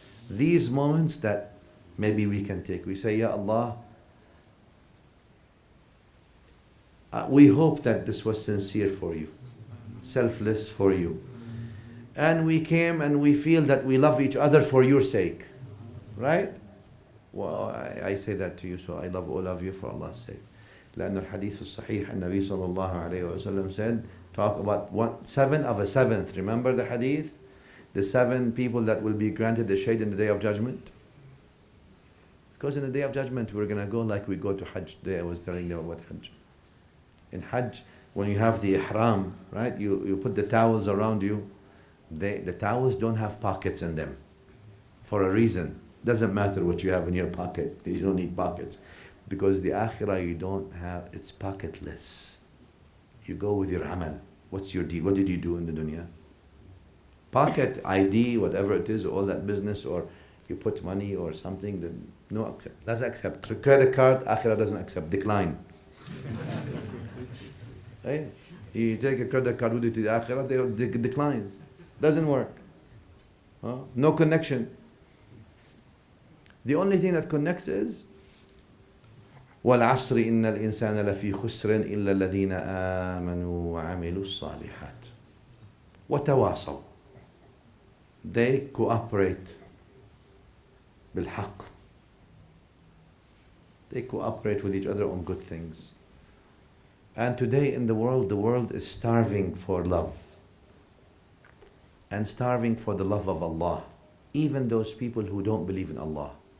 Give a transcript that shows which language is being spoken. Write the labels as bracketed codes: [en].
[en] These moments that maybe we can take. We say, Ya Allah, we hope that this was sincere for you, selfless for you. And we came and we feel that we love each other for your sake. Right? Well, I say that to you, so I love all of you for Allah's sake. [ar] لأن الحديث الصحيح النبي صلى الله عليه وسلم [en] said, talk about 7 of a 7th. Remember the hadith? The 7 people that will be granted the shade in the day of judgment. Because in the day of judgment, we're going to go like we go to Hajj. Today I was telling them about Hajj. In Hajj, when you have the ihram, right? You put the towels around you. The towels don't have pockets in them. For a reason. Doesn't matter what you have in your pocket. You don't need pockets. Because the akhirah you don't have, it's pocketless. You go with your amal. What's your deed? What did you do in the dunya? Pocket, ID, whatever it is, all that business, or You put money or something, then no accept. Doesn't accept. Credit card, akhirah doesn't accept. Decline. Right? You take a credit card with you to the akhirah, they declines. Doesn't work. Huh? No connection. The only thing that connects is [ar] وَالْعَصْرِ إِنَّ الْإِنسَانَ لَفِي خُسْرٍ إِلَّا الَّذِينَ آمَنُوا وَعَمِلُوا الصَّالِحَاتِ وَتَوَاصَوْا. [en] They cooperate بالحق. They cooperate with each other on good things. And today in the world is starving for love. And starving for the love of Allah. Even those people who don't believe in Allah.